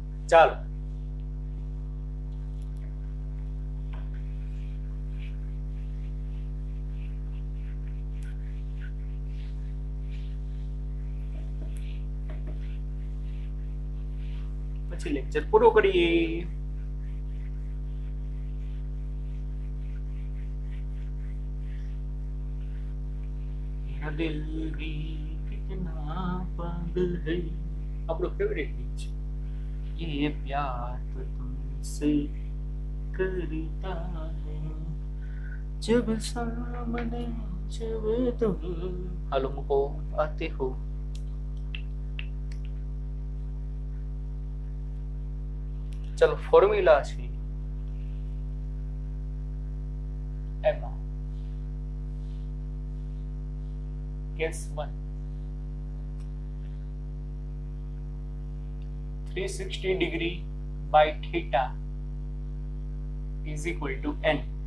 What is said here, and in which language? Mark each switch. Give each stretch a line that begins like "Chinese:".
Gujarati: ચાલો, પછી લેક્ચર પૂરો કરીએ.
Hindi: દિલ ભી કિતના પાગલ હૈ,
Gujarati: આપણો ફેવરેટ ગીત છે.
Hindi: ये प्यार तो तुमसे करता है जब सामने जब तुम हमको आते हो. चलो फॉर्मूला
Gujarati: છે એમાં case
English: 1 360 degree by theta is equal to n.